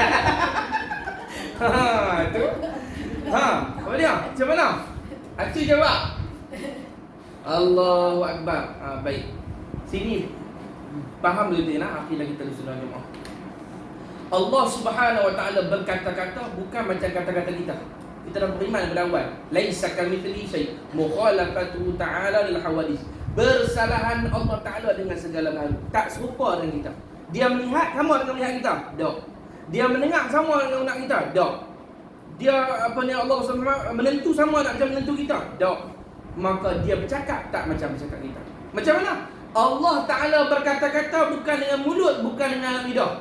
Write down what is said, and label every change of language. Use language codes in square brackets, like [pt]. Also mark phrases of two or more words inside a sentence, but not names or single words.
[ms] Tu. Apa dia? Macam mana? Acik jawab. Allahu Akbar. Baik. Sini faham dulu nak akidah kita sunnah Jumaat. Allah [ar] Subhanahu wa taala [ms] berkata-kata bukan macam kata-kata kita. Kita dah beriman pada awal. [ar] Laisa kamitslihi syai'. Mukhalafatu ta'ala lil hawadis. [ms] Bersalahan Allah Taala dengan segala hal. Tak serupa dengan kita. Dia melihat sama dengan melihat kita? Tak. Dia mendengar sama dengan mendengar kita? Tak. Dia Allah SWT menentu sama nak macam menentu kita? Tak. Maka dia bercakap tak macam bercakap kita. Macam mana? Allah Ta'ala berkata-kata bukan dengan mulut, bukan dengan lidah.